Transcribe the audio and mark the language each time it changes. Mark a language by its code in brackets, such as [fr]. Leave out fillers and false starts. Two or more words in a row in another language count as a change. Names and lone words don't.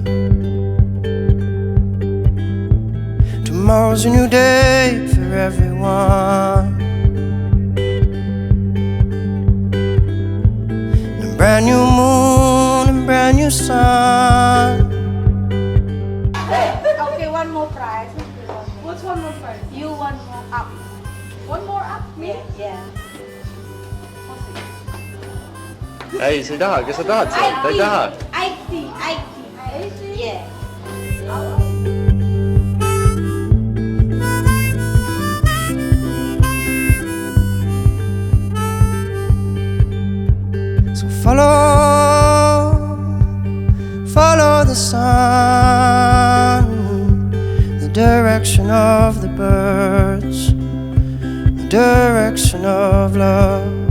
[en] Tomorrow's a new day for everyone, and a brand new moon and brand new sun. Okay, one more prize. What's one more prize? You one more up. One more up, me? Yeah. [et] Ei, sa ei taha, kas sa tahad seda? Ta ei taha. [en] IT. Yeah. So follow the sun, the direction of the birds, the direction of love.